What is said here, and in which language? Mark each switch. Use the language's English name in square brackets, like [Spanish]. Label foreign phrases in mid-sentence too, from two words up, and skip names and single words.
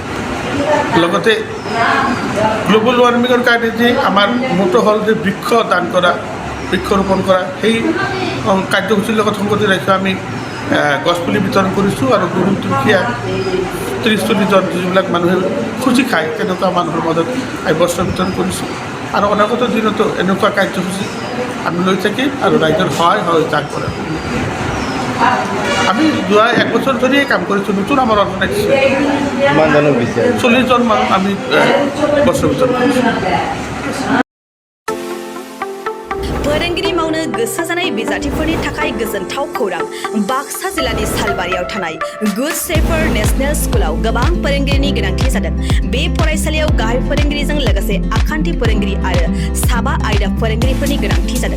[Assamese] লগতে [English] global warming [Assamese] কাৰণে যে আমাৰ মটো হ'ল যে বৃক্ষ দান কৰা, বৃক্ষ ৰোপণ কৰা, সেই কাৰ্যসূচীৰ লগত সংগতি ৰাখি আমি গছপুলি বিতৰণ কৰিছোঁ আৰু গৰীব দুখীয়া 30-40 জন যিবিলাক মানুহে খুচি খায় তেনেকুৱা মানুহৰ মাজত আমি বস্ত্ৰ বিতৰণ কৰিছোঁ। আৰু অনাগত দিনতো এনেকুৱা কাৰ্যসূচী আমি লৈ থাকিম আৰু ৰাইজৰ সহায় আগবঢ়াম। আমি যোৱা 1 বছৰ ধৰিয়ে কাম কৰিছোঁ। নতুন আমাৰ অৰ্গেনাইজেশ্যন 40 জন মানুহ আমি বস্ত্ৰ বিতৰণ কৰিছোঁ। [Bodo] फोरोंगिरि मावनो गोसो जानाय बिजाथिफोरनि थाखाय गोजोनथाव खौरां। बाक्सा जिल्लानि सालबारियाव थानाय गुड शेफार्ड नेशनेल स्कुलाव गोबां फोरोंगिरिनि गोनांथि जादों। बे फरायसालियाव गाहाय फोरोंगिरिजों लोगोसे आखान्थि फोरोंगिरि आरो साबा आयदा फोरोंगिरिफोरनि गोनांथि जादों।